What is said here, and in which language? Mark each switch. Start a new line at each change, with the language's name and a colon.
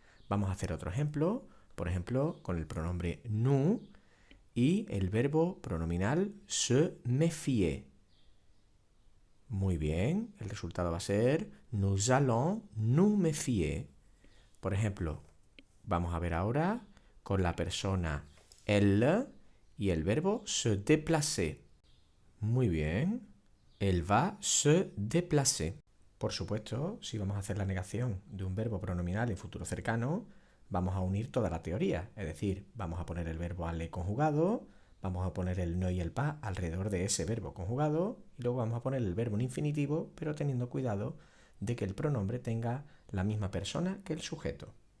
Spanish: Vamos a hacer otro ejemplo, por ejemplo, con el pronombre nous y el verbo pronominal se méfier. Muy bien, el resultado va a ser
French: nous allons nous méfier.
Spanish: Por ejemplo, vamos a ver ahora con la persona elle y el verbo se déplacer. Muy bien,
French: elle va se déplacer.
Spanish: Por supuesto, si vamos a hacer la negación de un verbo pronominal en futuro cercano, vamos a unir toda la teoría. Es decir, vamos a poner el verbo aller conjugado, vamos a poner el no y el pas alrededor de ese verbo conjugado y luego vamos a poner el verbo en infinitivo, pero teniendo cuidado de que el pronombre tenga la misma persona que el sujeto.